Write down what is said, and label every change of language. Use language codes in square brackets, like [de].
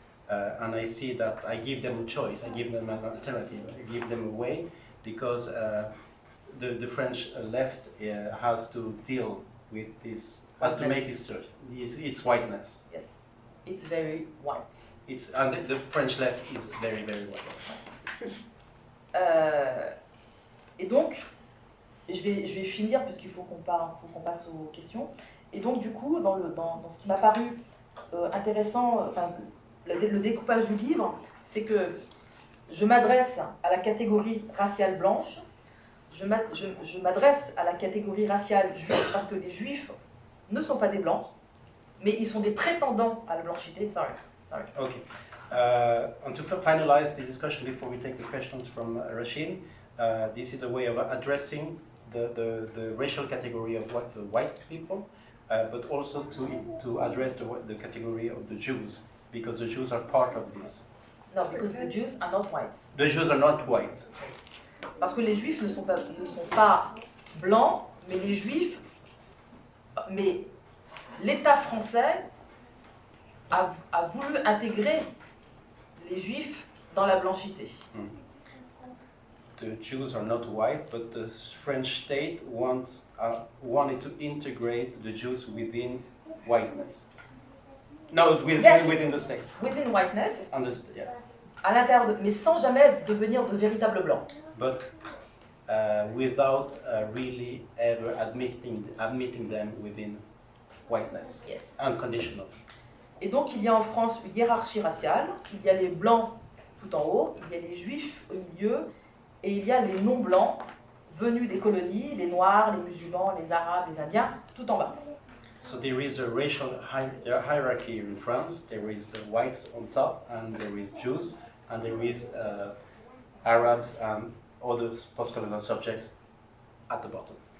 [en] And I see that I give them a choice, I give them an alternative, I give them a way, because the French left has to deal with this, has to make this choice, its whiteness. Yes, it's very white. And the French left is very, very white. [fr] Et donc, je vais finir puisqu'il faut qu'on passe aux questions. Et donc, du coup, dans ce qui m'a paru intéressant, enfin, le découpage du livre, c'est que je m'adresse à la catégorie raciale blanche, je m'adresse à la catégorie raciale juive, parce que les juifs ne sont pas des blancs, mais ils sont des prétendants à la blanchité. [en] Sorry. Okay. And to finalize this discussion before we take the questions from Rashid, this is a way of addressing the racial category of the white people, but also to address the category of the Jews, because the Jews are part of this. No, because the Jews are not white. The Jews are not white. [fr] Parce que les Juifs ne sont pas blancs, mais les Juifs, mais l'État français a voulu intégrer les Juifs dans la blanchité. [en] The Jews are not white, but the French state wanted to integrate the Jews within whiteness. No, within the state. Within whiteness. Yeah. [fr] À l'intérieur, mais sans jamais devenir de véritables blancs. [en] But without really ever admitting them within whiteness. Yes. Unconditional. [fr] Et donc il y a en France une hiérarchie raciale. Il y a les blancs tout en haut, il y a les Juifs au milieu, et il y a les non-blancs venus des colonies, les Noirs, les musulmans, les Arabes, les Indiens, tout en bas. [en] So there is a racial hierarchy in France. There is the whites on top, and there is Jews, and there is Arabs and other post-colonial subjects at the bottom.